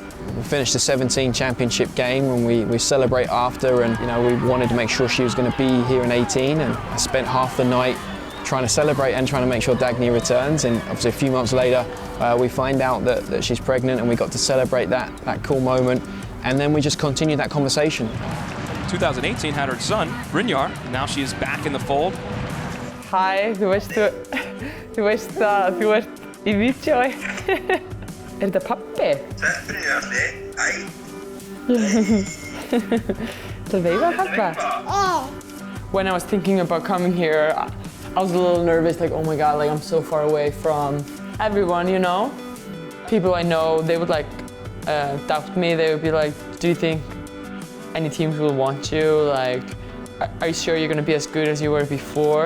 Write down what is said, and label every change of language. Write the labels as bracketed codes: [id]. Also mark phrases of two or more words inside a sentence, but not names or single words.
[en] We finished the 17 championship game and we celebrate after, and we wanted to make sure she was going to be here in 18, and I spent half the night trying to celebrate and trying to make sure Dagny returns, and obviously a few months later we find out that she's pregnant, and we got to celebrate that cool moment, and then we just continued that conversation. 2018 had her son, Brynjar. Now she is back in the fold. [is] Hei, du veist að þú ert í vídeói. Þetta pappi? Það veifa pappa? [en] When I was thinking about coming here, I was a little nervous, like, oh my God, like I'm so far away from everyone, People I know, they would doubt me. They would be like, do you think any teams will want you? Like, are you sure you're gonna be as good as you were before?